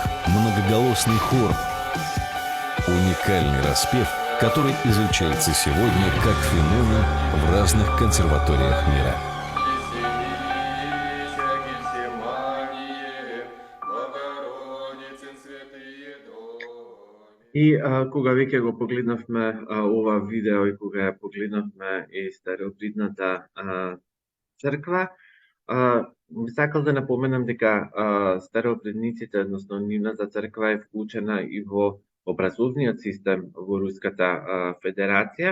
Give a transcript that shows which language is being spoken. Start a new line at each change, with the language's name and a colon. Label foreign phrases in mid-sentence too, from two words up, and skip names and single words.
Russian: – многоголосный хор, уникальный распев, который изучается сегодня как феномен в разных консерваториях мира.
Macedonian: И кога веќе го погледнавме ова видео и кога ја погледнавме и старообридната црква, би сакал да напоменам дека старообредниците, односно нивната црква е вклучена и во образовниот систем во Руската Федерација.